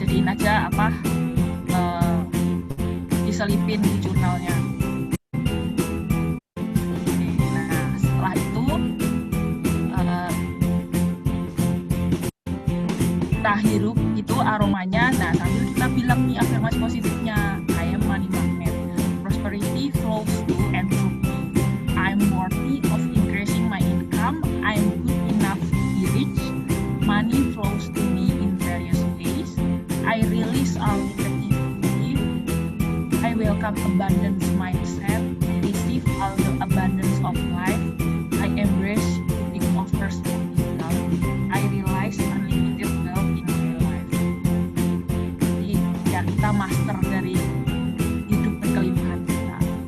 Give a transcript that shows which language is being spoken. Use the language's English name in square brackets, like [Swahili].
[Indonesian] Aja apa diselipin di jurnalnya. Nah, setelah itu kita hirup itu aromanya. Nah, sambil kita bilang nih afirmasi positifnya, [English] I am money magnet, prosperity flows to and through me, I am worthy of increasing my income, I am good enough to be rich, money flows to me in various ways, I release all negativity, I welcome abundance mindset, I receive all the abundance of life, I embrace the offers of love, I realize unlimited wealth in my life. [Indonesian] Jadi ya kita master dari hidup berkelimpahan kita.